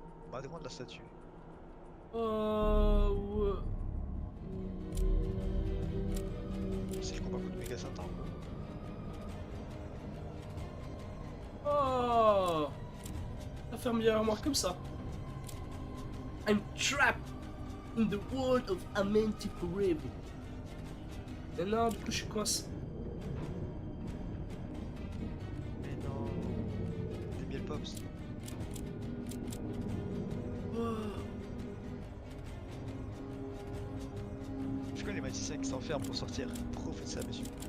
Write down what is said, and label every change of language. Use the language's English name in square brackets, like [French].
[French] Bah, demande la statue. Oh. C'est le combat contre Méga Satan. Oh. Ça ferme bien l'armoire comme ça. [English] I'm trapped in the world of Amenti forever. [French] Et non, du coup, je suis coincé. Mais non. Des miel pops. Oh. Je connais les magiciens qui s'enferment pour sortir. Pourquoi vous faites ça, monsieur?